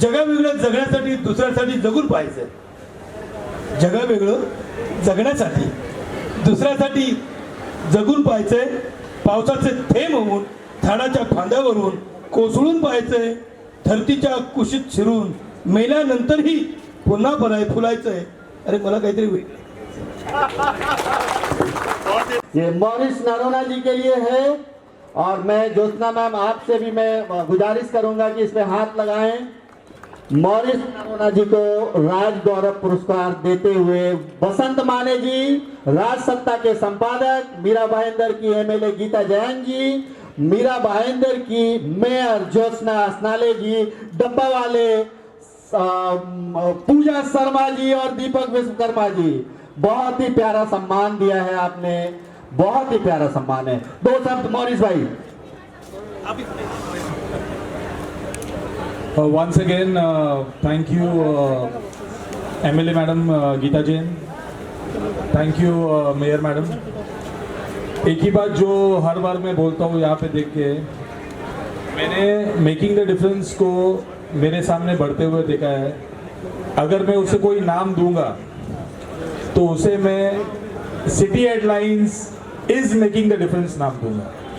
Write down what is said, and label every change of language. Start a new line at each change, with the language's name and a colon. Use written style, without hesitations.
Marathi: जगावेगळं जगण्यासाठी दुसऱ्यासाठी जगून पाहायचं आहे, जगावेगळं जगण्यासाठी दुसऱ्यासाठी जगून पाहायचंय। पावसाचे थेंब होऊन झाडाच्या फांद्यावरून कोसळून पाहायचंय, धरतीच्या कुशीत शिरून मेल्यानंतरही पुन्हा फुलायचंय, अरे मला काहीतरी वेगळं।
Hindi: ये मॉरिस नरोना जी के लिए है। और मैं ज्योत्सना मैम आपसे भी मैं गुजारिश करूंगा कि इस पे हाथ लगाएं। मॉरिस नरोना जी को राज गौरव पुरस्कार देते हुए बसंत माने जी, राज सत्ता के संपादक, मीरा भाईंदर की एमएलए गीता जैन जी, मीरा भाईंदर की मेयर ज्योत्सना असनाले जी, डब्बा वाले पूजा शर्मा जी और दीपक विश्वकर्मा जी, बहुत ही प्यारा सम्मान दिया है आपने, बहुत ही प्यारा सम्मान है। 2 शब्द मॉरिस भाई।
English: Once again, thank you, MLA Madam Geeta Jain. Thank you, Mayor Madam.
Hindi: एक ही बात जो हर बार मैं बोलता हूँ यहाँ पे देख के, मैंने मेकिंग द डिफरेंस को मेरे सामने बढ़ते हुए देखा है। अगर मैं उसे कोई नाम दूंगा तो उसे मैं city headlines is making the difference नाम दूंगा।